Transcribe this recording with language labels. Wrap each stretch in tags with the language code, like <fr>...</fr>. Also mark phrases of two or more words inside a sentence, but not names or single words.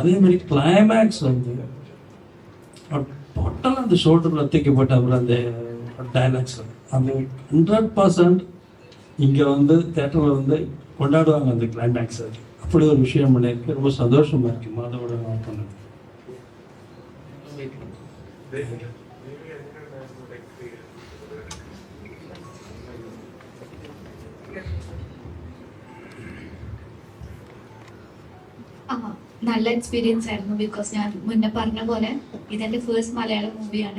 <ta>அதே மாதிரி கிளைமேக்ஸ் வந்து டோட்டலாக அந்த ஷோல்டரில் தூக்கப்பட்ட அப்புறம் அந்த டைலாக்ஸ் அந்த 100% இங்கே வந்து தேட்டரில் வந்து கொண்டாடுவாங்க அந்த கிளைமேக்ஸ். அப்படி ஒரு விஷயம் பண்ணியிருக்கு. ரொம்ப சந்தோஷமாக இருக்குது மாதவோட நான் பண்ணது.</ta> <ml>നല്ല എക്സ്പീരിയൻസ് ആയിരുന്നു. ബിക്കോസ് ഞാൻ മുന്നേ പറഞ്ഞ പോലെ ഇതെൻ്റെ ഫേസ്റ്റ് മലയാളം മൂവിയാണ്.</ml>